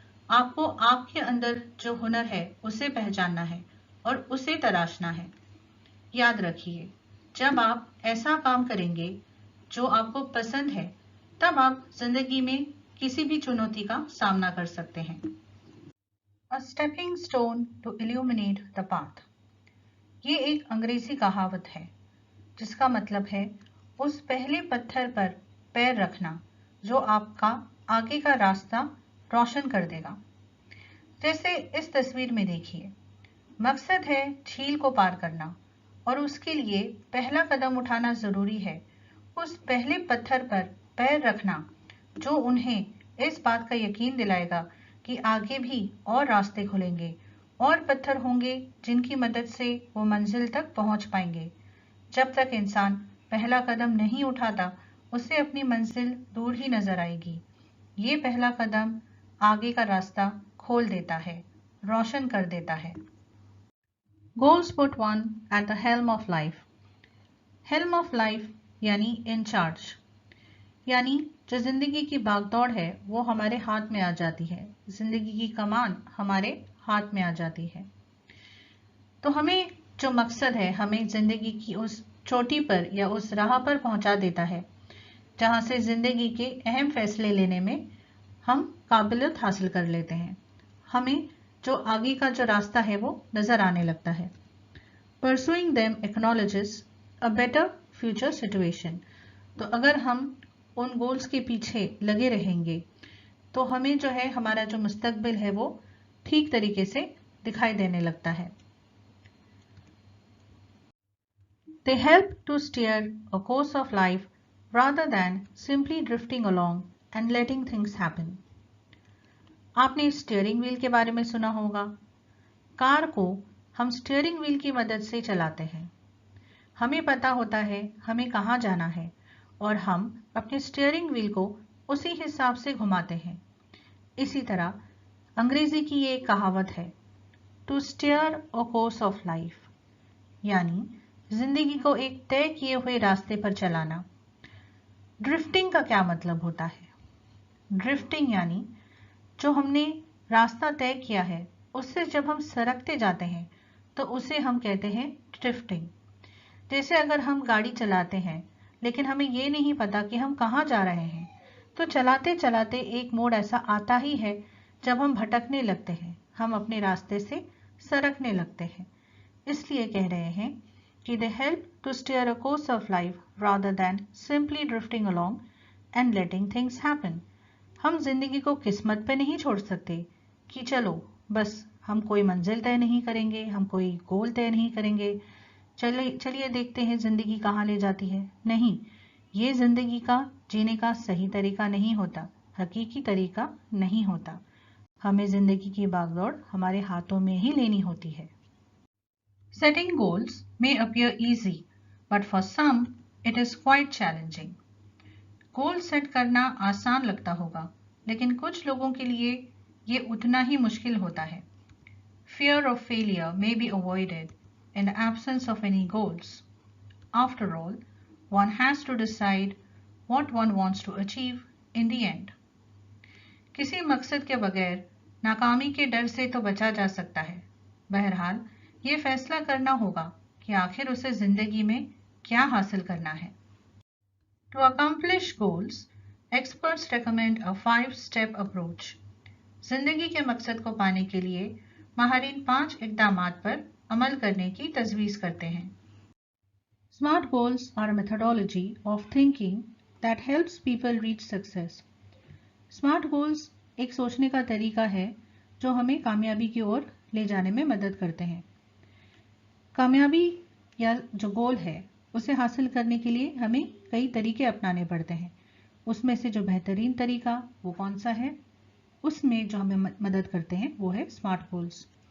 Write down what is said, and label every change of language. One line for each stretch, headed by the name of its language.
Hindi: आपको आपके अंदर जो हुनर है उसे पहचानना है और उसे तराशना है। याद रखिए, जब आप ऐसा काम करेंगे जो आपको पसंद है, तब आप जिंदगी में किसी भी चुनौती का सामना कर सकते हैं।
English: A stepping stone to illuminate the path.
Hindi: ये एक अंग्रेजी कहावत है जिसका मतलब है उस पहले पत्थर पर पैर रखना जो आपका आगे का रास्ता रोशन कर देगा। जैसे इस तस्वीर में देखिए, मकसद है झील को पार करना और उसके लिए पहला कदम उठाना जरूरी है। उस पहले पत्थर पर पैर रखना जो उन्हें इस बात का यकीन दिलाएगा कि आगे भी और रास्ते खुलेंगे और पत्थर होंगे जिनकी मदद से वो मंजिल तक पहुंच पाएंगे। जब तक इंसान पहला कदम नहीं उठाता, उसे अपनी मंजिल दूर ही नजर आएगी। ये पहला कदम आगे का रास्ता खोल देता है, रोशन कर देता है।
English: Goals put one at the helm of life. Helm of life
Hindi: यानी इंचार्ज, यानी जो जिंदगी की भागदौड़ है वो हमारे हाथ में आ जाती है, जिंदगी की कमान हमारे हाथ में आ जाती है। तो हमें जो मकसद है हमें जिंदगी की उस चोटी पर या उस राह पर पहुंचा देता है जहां से जिंदगी के अहम फैसले लेने में हम काबिलियत हासिल कर लेते हैं। हमें जो आगे का जो रास्ता है वो नजर आने लगता है।
English: Pursuing them acknowledges a better future situation.
Hindi: तो अगर हम उन गोल्स के पीछे लगे रहेंगे तो हमें जो है हमारा जो मुस्तकबिल है वो ठीक तरीके से दिखाई देने लगता है।
English: They help to steer a course of life rather than simply drifting along and letting things happen.
Hindi: आपने स्टीयरिंग व्हील के बारे में सुना होगा। कार को हम स्टीयरिंग व्हील की मदद से चलाते हैं। हमें पता होता है हमें कहाँ जाना है और हम अपने स्टीयरिंग व्हील को उसी हिसाब से घुमाते हैं। इसी तरह अंग्रेजी की ये कहावत है,
English: to steer a course of life,
Hindi: यानी जिंदगी को एक तय किए हुए रास्ते पर चलाना। ड्रिफ्टिंग का क्या मतलब होता है? ड्रिफ्टिंग यानी जो हमने रास्ता तय किया है उससे जब हम सरकते जाते हैं तो उसे हम कहते हैं ड्रिफ्टिंग। जैसे अगर हम गाड़ी चलाते हैं लेकिन हमें ये नहीं पता कि हम कहाँ जा रहे हैं, तो चलाते चलाते एक मोड़ ऐसा आता ही है जब हम भटकने लगते हैं, हम अपने रास्ते से सरकने लगते हैं। इसलिए कह रहे हैं कि
English: they help to steer a course of life rather than simply drifting along and letting things happen.
Hindi: हम जिंदगी को किस्मत पे नहीं छोड़ सकते कि चलो बस हम कोई मंजिल तय नहीं करेंगे, हम कोई गोल तय नहीं करेंगे, चलिए देखते हैं जिंदगी कहाँ ले जाती है। नहीं, ये जिंदगी का जीने का सही तरीका नहीं होता, हकीकी तरीका नहीं होता। हमें जिंदगी की भागदौड़ हमारे हाथों में ही लेनी होती है।
English: Setting goals may appear easy, but for some it is quite challenging.
Hindi: Goal set करना आसान लगता होगा, लेकिन कुछ लोगों के लिए ये उतना ही मुश्किल होता है।
English: Fear of failure may be avoided in the absence of any goals. After all, one has to decide what one wants to achieve in the end.
Hindi: किसी मकसद के बगैर नाकामी के डर से तो बचा जा सकता है। बहरहाल ये फैसला करना होगा कि आखिर उसे जिंदगी में क्या हासिल करना है।
English: To accomplish goals, experts recommend a 5-step approach.
Hindi: जिंदगी के मकसद को पाने के लिए माहिरीन 5 इक़दामात पर अमल करने की तजवीज़ करते हैं।
English: Smart goals are a methodology of thinking that helps people reach success.
Hindi: Smart goals एक सोचने का तरीका है जो हमें कामयाबी की ओर ले जाने में मदद करते हैं। कामयाबी या जो गोल है उसे हासिल करने के लिए हमें कई तरीके अपनाने पड़ते हैं। उसमें से जो बेहतरीन तरीका वो कौन सा है, उसमें जो हमें मदद करते हैं वो है स्मार्ट गोल्स।